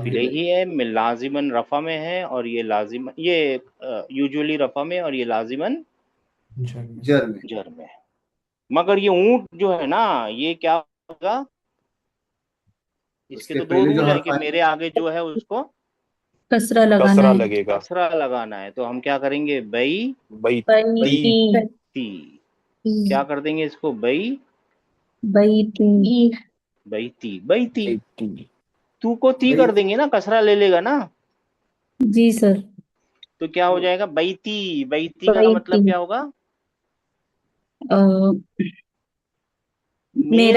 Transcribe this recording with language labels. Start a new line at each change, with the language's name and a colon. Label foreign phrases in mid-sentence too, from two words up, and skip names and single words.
Hindi: इलैही है, लाजिमन रफा में है और ये लाजिम ये यूजुअली रफा में और ये लाजिमन जर में। जर में। जर में। मगर ये ऊंट जो है ना, ये क्या होगा, इसके उसके तो दो पहले जो रूल है हर्फ कि आए मेरे आगे जो है उसको कसरा लगाना कसरा है। लगेगा। कसरा लगाना है। तो हम क्या करेंगे, बई बैती। ती। क्या कर देंगे इसको, बई बैती बैती बैती। बैती। तू को ती कर देंगे ना, कसरा ले लेगा ना, जी सर। तो क्या हो जाएगा, बैती। बैती का मतलब बैती क्या होगा, अ, मेरा